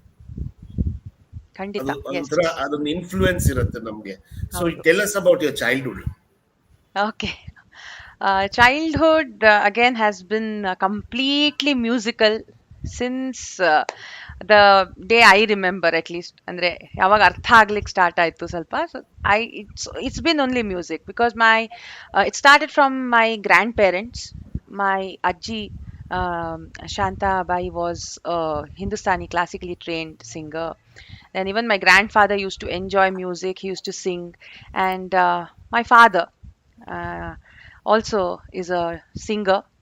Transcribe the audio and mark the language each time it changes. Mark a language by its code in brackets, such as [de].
[kn] ಅದು Khandita. ಒಂಥರ [en] Yes. [kn] ಅದೊಂದು ಇನ್ಫ್ಲೂಯೆನ್ಸ್ ಇರುತ್ತೆ ನಮಗೆ. So Howdo. [en] Tell us about your childhood. Okay. Childhood again has been completely musical since the day I remember, at least. [kn] ಅಂದ್ರೆ ಯಾವಾಗ ಅರ್ಥ ಆಗ್ಲಿಕ್ಕೆ ಸ್ಟಾರ್ಟ್ ಆಯ್ತು ಸ್ವಲ್ಪ. [en] So it's been only music because my it started from my grandparents. My ajji Shanta Bai was a Hindustani classically trained singer. And even my grandfather used to enjoy music. He used to sing, and my father uh, also is a singer.